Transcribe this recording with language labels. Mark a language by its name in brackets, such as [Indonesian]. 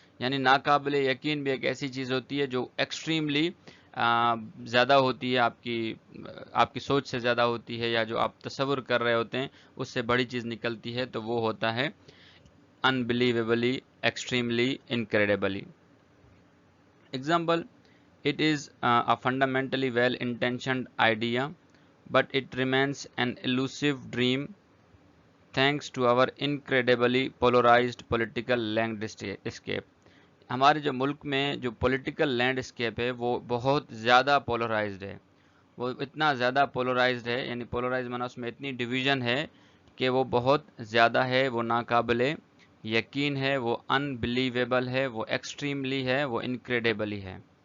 [Hindi] यानी नाकाबिले यकीन भी एक ऐसी चीज़ होती है जो एक्सट्रीमली ज़्यादा होती है, आपकी सोच से ज़्यादा होती है, या जो आप तसव्वुर कर रहे होते हैं उससे बड़ी चीज़ निकलती है, तो वो होता है unbelievably, extremely, incredibly. [English] Example, it is a fundamentally well-intentioned idea, but it remains an elusive dream thanks to our incredibly polarized political landscape। [Hindi] हमारे जो मुल्क में जो पॉलिटिकल लैंडस्केप है वो बहुत ज़्यादा पोलराइज्ड है। वो इतना ज़्यादा पोलराइज्ड है, यानी पोलराइज माना उसमें इतनी डिवीज़न है कि वो बहुत ज़्यादा है, वो नाकाबिले यकीन है, वो अनबिलीवेबल है, वो एक्सट्रीमली है, वो इनक्रेडिबली है।